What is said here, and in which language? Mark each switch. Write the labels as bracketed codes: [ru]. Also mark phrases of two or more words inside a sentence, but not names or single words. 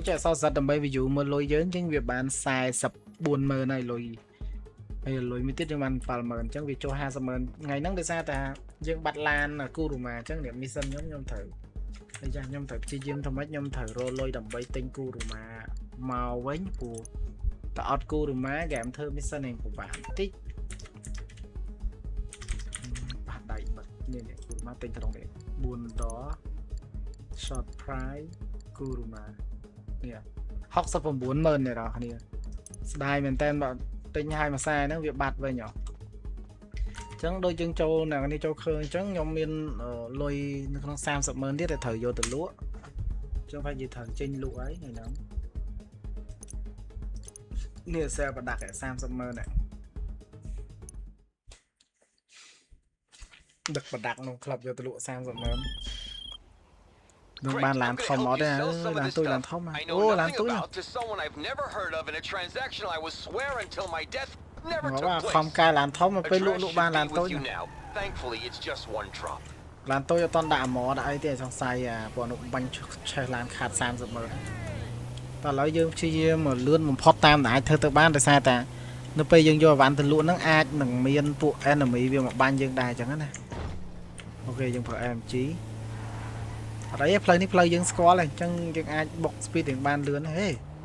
[km] ចេះអសរសិតដើម្បី view មើលលុយយើងអញ្ចឹងវាបាន44,000ហើយលុយហើយលុយមួយទៀតយើងបាន7,000អញ្ចឹងវាចូល50,000ថ្ងៃហ្នឹងដោយសារតែយើងបាត់ឡានគូរូម៉ាអញ្ចឹងនេះ mission ខ្ញុំត្រូវហើយចាខ្ញុំត្រូវព្យាយាមធ្វើម៉េចខ្ញុំត្រូវរកលុយដើម្បីទិញគូរូម៉ាមកវិញព្រោះតើអត់គូរូម៉ាហ្គេមធ្វើ mission ឯងពិបាកបន្តិច បាត់ដៃបាត់នេះគូរូម៉ាទិញក្នុងនេះ4ដុល្លារ [en] short price [km] គូរូម៉ានេះ69,000នេះដល់គ្នាស្ដាយមែនតើបើទិញឲ្យមួយខ្សែហ្នឹងវាបាត់វិញហ៎អញ្ចឹងដូចយើងចូលនៅនេះចូលឃើញអញ្ចឹងខ្ញុំមានលុយនៅក្នុង30,000ទៀតដែលត្រូវយកទៅលក់អញ្ចឹងphảiនិយាយត្រូវចេញលក់ហើយថ្ងៃហ្នឹង នេះសែលប្រដាក់ឲ្យ30,000ហ្នឹងដឹកប្រដាក់ក្នុងក្លឹបយកទៅលក់30,000នឹងបានឡានធំអត់ទេឡានទុយឡានធំអូឡានទុយ [en] to someone I've never heard of in a transaction I will swear until my death never [km] មក [en] took [km] ខំ [en] place. [km] កែឡានធំមកពេល [en] A [km] លក់ [en] treasure [km] បាន [en] should [km] ឡាន [en] be [km] ទុយ [en] with you now. Thankfully, it's just one drop. [km] ឡានទុយអត់តន់ដាក់អាម៉ដាក់អីទេសង្ស័យព្រោះនោះបាញ់ឆេះឡានខាត30,000តែឥឡូវយើងព្យាយាមលឿនបំផុតតាមដែលអាចធ្វើទៅបានដោយសារតែនៅពេលយើងយកអីវ៉ាន់ទៅលក់ហ្នឹងអាចនឹងមានពួក enemy វាមកបាញ់យើងដែរអញ្ចឹងណាអូខេយើងប្រើ AMG អត់អីទេផ្លូវនេះផ្លូវយើងស្គាល់ហើយអញ្ចឹងយើងអាចបុក speed ទាំងបានលឿនហេ